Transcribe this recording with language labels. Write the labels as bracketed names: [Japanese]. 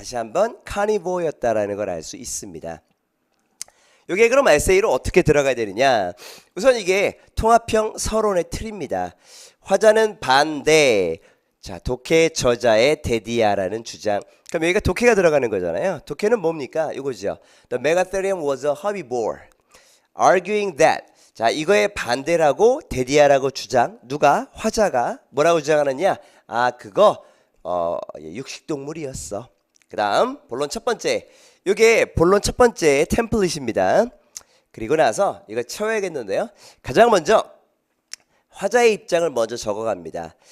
[Korean] 다시 한번 카니보어였다라는 걸 알 수 있습니다. 이게 그럼 에세이로 어떻게 들어가야 되느냐? 우선 이게 통합형 서론의 틀입니다. 화자는 반대. 자, 독해 저자의 데디아라는 주장. 그럼 여기가 독해가 들어가는 거잖아요. 독해는 뭡니까? 이거죠. [English] The megatherium was a herbivore. Arguing that. [Korean] 자, 이거에 반대라고 데디아라고 주장. 누가? 화자가 뭐라고 주장하느냐? 아, 그거 육식동물이었어. 그 다음 본론 첫 번째. 이게 본론 첫 번째 템플릿입니다. 그리고 나서 이거 채워야겠는데요. 가장 먼저 화자의 입장을 먼저 적어갑니다.